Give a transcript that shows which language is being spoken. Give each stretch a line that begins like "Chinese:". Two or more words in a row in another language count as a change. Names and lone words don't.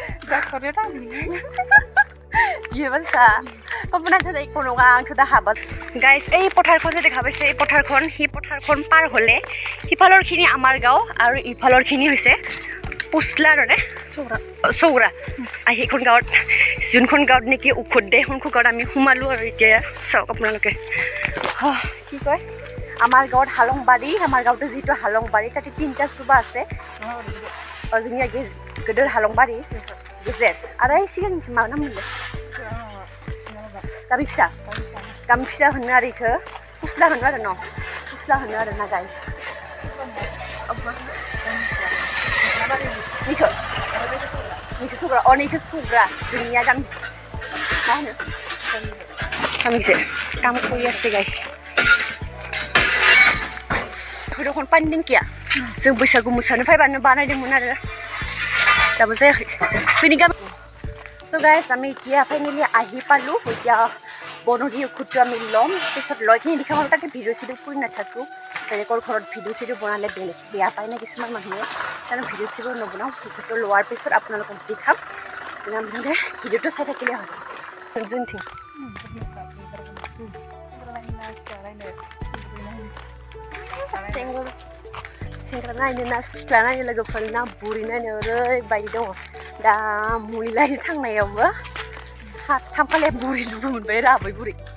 Bodo: गियो बासा कल्पनाखौ একো नङा आंथ' दा हाबा गाइस
Assamese: এই পথাৰখন যে দেখা পাইছে এই পথাৰখন পাৰ হ'লে সিফালৰখিনি আমাৰ গাঁও আৰু ইফালৰখিনি হৈছে পুছলা আৰু নে চৌৰা সেইখন গাঁৱত যোনখন গাঁৱত নেকি উখুত দে সেইখন গাঁৱত আমি সোমালোঁ আৰু এতিয়া চাওক আপোনালোকে কি কয় আমাৰ গাঁৱত হালংবাৰী আমাৰ গাঁৱতো যিটো হালংবাৰী তাতে 3টা চুবা আছে
Bodo: जोंनिया गेदेर हालंबारि गेजेर आरो सिगां मा नाम मोनलाय गामि फिसा होनो आरो इखौ पुसला होनो आरो न पुसला होनो आरो ना गाइस निखौ सुग्रा निखौ सुग्रा जोंनिया गामि मा होनो गामिसे काम
Assamese: কৰি আছে
Bodo: गाइस दखन पानि टेंकिया जों बैसागु मोसानो फैबानो बानायदोंमोन आरो दाबो जायाखै जोंनि गामि स' गाइस
Assamese: আমি এতিয়া ফাইনেলি আহি পালোঁ এতিয়া বনৰী উখুতটো আমি ল'ম পিছত লৈ কিনি দেখাম তাতে ভিডিঅ' চিডিঅ' কৰি নাথাকোঁ বেলেগৰ ঘৰত ভিডিঅ' চিডিঅ' বনালে বেয়া পায় না কিছুমান মানুহে কাৰণ ভিডিঅ' চিডিঅ' নবনাওঁ উখুতটো লোৱাৰ পিছত আপোনালোকক দেখাম আপোনালোকে ভিডিঅ'টো চাই থাকিলে হয় যোনথিং
Bodo: सेंग्रा नायनो ना सिख्ला नायनो लोगोफोर ना बुरि नायनो ओरैबायदि दङ दा मुलि लायनो थांनायावबो सामखाले बुरि लोगो मोनबाय राबै बुरि